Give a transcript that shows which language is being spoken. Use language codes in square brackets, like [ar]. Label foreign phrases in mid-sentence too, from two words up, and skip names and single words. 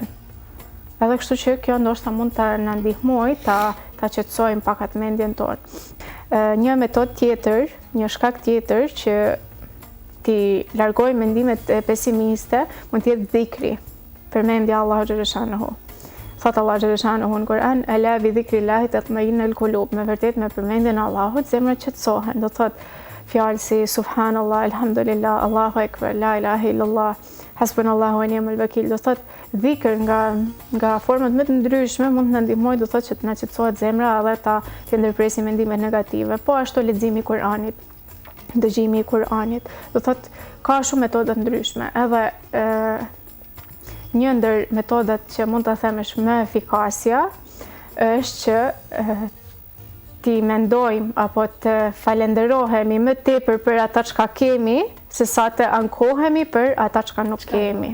[sq] Edhe kështu që kjo ndoshta mund të na ndihmojë ta qetësojmë pak atë mendjen tonë. Një metodë tjetër, një shkak tjetër që ti largojmë mendimet pesimiste mund të jetë dhikri, përmendja Allahu xhaleshanuhu. Thot Allah xhaleshanuhu në Kur'an, [ar] ألا بذكر الله تطمئن القلوب, [sq] me vërtet me përmendjen e Allahut zemrat qetësohen. Do thot fjalë si [ar] سبحان الله، الحمد لله، الله أكبر، لا إله إلا الله، حسبنا الله ونعم الوكيل. [sq] Do thot dhikr nga format më të ndryshme mund të na ndihmojë, do thot që të na qetësohet zemra edhe të ndërpresim mendimet negative. Po ashtu leximi i Kur'anit, dëgjimi i Kur'anit. Do thot ka shumë metoda të ndryshme. Edhe një ndër metodat që mund ta themesh më efikasja është që ti mendojmë apo të falenderohemi më tepër për ata çka kemi, se sa të ankohemi për ata çka nuk kemi.